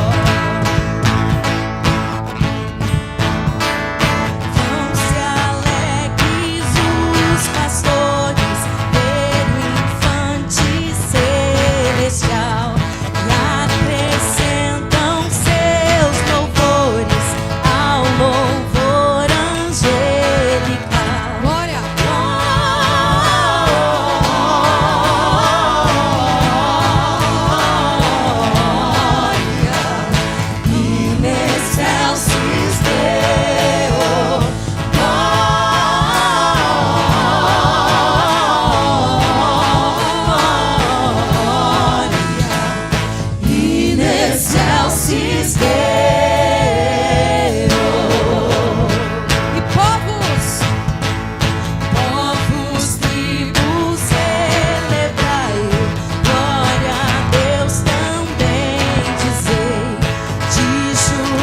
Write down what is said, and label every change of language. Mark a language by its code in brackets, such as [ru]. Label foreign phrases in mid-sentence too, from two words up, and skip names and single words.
[pt] Vão-se alegres os pastores ver o infante celestial e acrescentam seus louvores ao louvor angelical. Glória. [la] In excelsis Deo, glória. In excelsis Deo. [pt] E povos. Povos, tribos, celebrai, glória a Deus também dizei, de